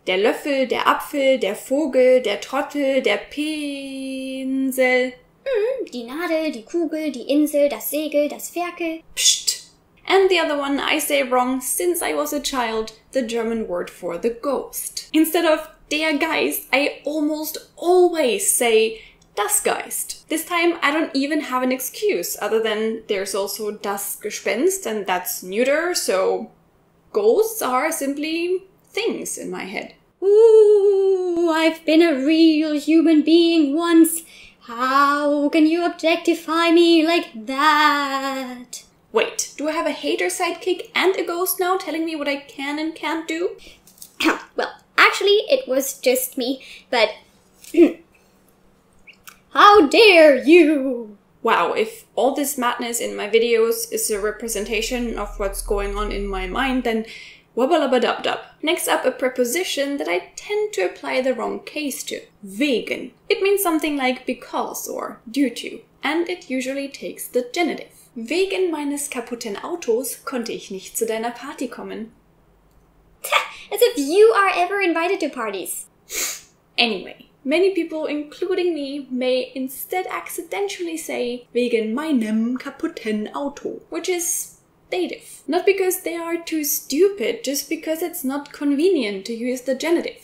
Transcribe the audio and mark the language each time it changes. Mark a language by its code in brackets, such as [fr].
[de] Der Löffel, der Apfel, der Vogel, der Trottel, der Pinsel. Die Nadel, die Kugel, die Insel, das Segel, das Ferkel. Psst. [en] And the other one I say wrong since I was a child, the German word for the ghost. Instead of der Geist, I almost always say das Geist. This time I don't even have an excuse other than there's also das Gespenst and that's neuter, so ghosts are simply things in my head. Ooh, I've been a real human being once. How can you objectify me like that? Wait, do I have a hater sidekick and a ghost now telling me what I can and can't do? Well, actually, it was just me, but how dare you? Wow, if all this madness in my videos is a representation of what's going on in my mind, then wabba-lubba-dub-dub. Next up, a preposition that I tend to apply the wrong case to. Wegen. It means something like because or due to, and it usually takes the genitive. [de] Wegen meines kaputten Autos konnte ich nicht zu deiner Party kommen. [en] As if you are ever invited to parties. Anyway, many people, including me, may instead accidentally say [de] wegen meinem kaputten Auto, [en] which is dative. Not because they are too stupid, just because it's not convenient to use the genitive.